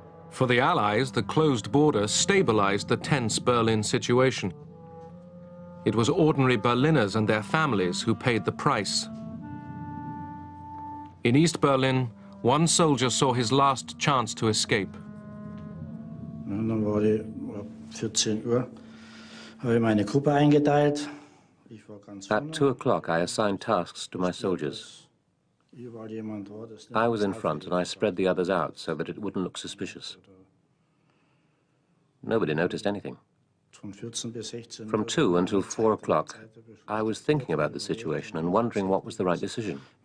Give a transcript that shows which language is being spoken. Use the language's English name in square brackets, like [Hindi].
[English] For the Allies, the closed border stabilized the tense Berlin situation. It was ordinary Berliners and their families who paid the price. In East Berlin, one soldier saw his last chance to escape. [German] Dann war die 14 Uhr, habe ich meine Gruppe eingeteilt. Ich war ganz [English] At 2 o'clock, I assigned tasks to my soldiers. I was in front and I spread the others out so that it wouldn't look suspicious. Nobody noticed anything. From 2 until 4 o'clock, I was thinking about the situation and wondering what was the right decision.